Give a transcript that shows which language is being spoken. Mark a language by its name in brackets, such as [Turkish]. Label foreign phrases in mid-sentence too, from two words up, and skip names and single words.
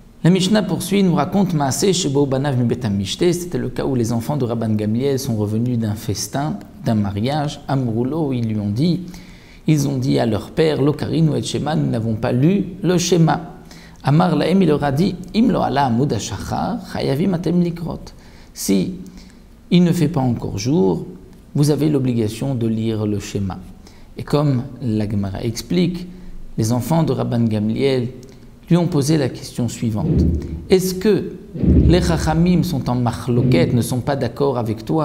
[French] La Mishnah poursuit, nous raconte [Hebrew] מעשה שבאו בניו מבית המשתה. [French] C'était le cas où les enfants de Rabban Gamliel sont revenus d'un festin, d'un mariage. Amroulo, ils ont dit à leur père, [Hebrew] לא קרינו את שמע, [French] nous n'avons pas lu le Shema. [Hebrew] אמר להם, [French] il leur a dit, [Hebrew] אם לא עלה עמוד השחר, חייבים אתם לקרות. [French] Si il ne fait pas encore jour, vous avez l'obligation de lire le Shema. Et comme la Gemara explique, les enfants de Rabban Gamliel lui ont posé la question suivante. Est-ce que les Chachamim sont en machloket, ne sont pas d'accord avec toi?